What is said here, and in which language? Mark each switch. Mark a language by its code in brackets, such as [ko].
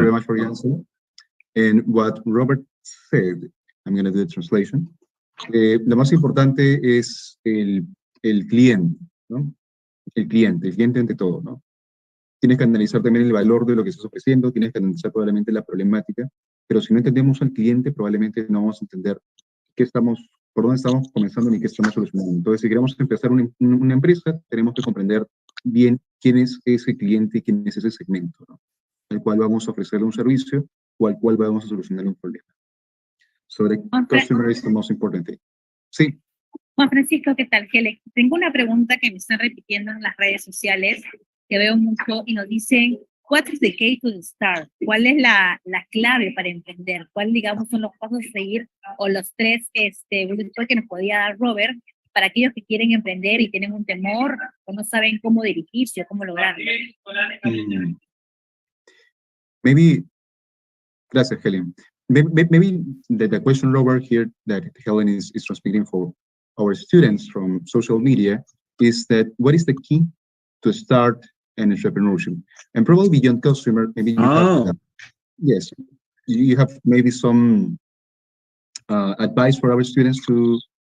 [en] very much for your answer. And what Robert said, I'm going to do the translation. [es] Lo más importante es el cliente, ¿no? El cliente ante todo, ¿no? Tienes que analizar también el valor de lo que estás ofreciendo, tienes que analizar probablemente la problemática, pero si no entendemos al cliente, probablemente no vamos a entender por dónde estamos comenzando ni qué estamos solucionando. Entonces, si queremos empezar una empresa, tenemos que comprender bien quién es ese cliente y quién es ese segmento, ¿no? Al cual vamos a ofrecerle un servicio o al cual vamos a solucionar un problema. [en] So the customer is the most important thing. [es] Sí. Juan Francisco, ¿qué tal? Tengo una pregunta que me están repitiendo en las redes sociales, que veo mucho, y nos dicen, [en] what is the key to the start? [es] ¿Cuál es la clave para emprender? ¿Cuál, digamos, son los pasos a seguir o los tres que nos podía dar Robert para aquellos que quieren emprender y tienen un temor o no saben cómo dirigirse o cómo lograrlo? [en] Maybe, gracias, Helen. Maybe the question, Robert, here that Helen is transmitting for our students from social media is that what is the key to start an entrepreneurship? And probably beyond customer, maybe you have, yes, you have maybe some advice for our students to,